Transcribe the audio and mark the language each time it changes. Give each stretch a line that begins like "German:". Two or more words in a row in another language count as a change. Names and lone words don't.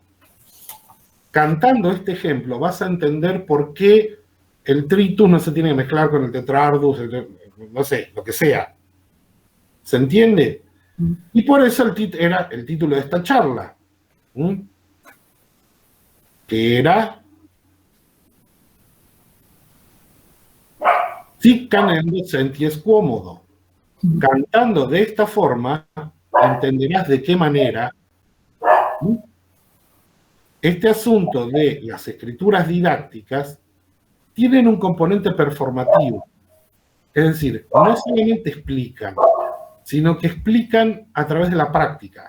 Spanish: Cantando este ejemplo vas a entender por qué el tritus no se tiene que mezclar con el tetrardus, no sé, lo que sea. ¿Se entiende? Y por eso era el título de esta charla, que era Sic canendo senties quomodo. Cantando de esta forma, entenderás de qué manera este asunto de las escrituras didácticas tienen un componente performativo. Es decir, no solamente explican, sino que explican a través de la práctica.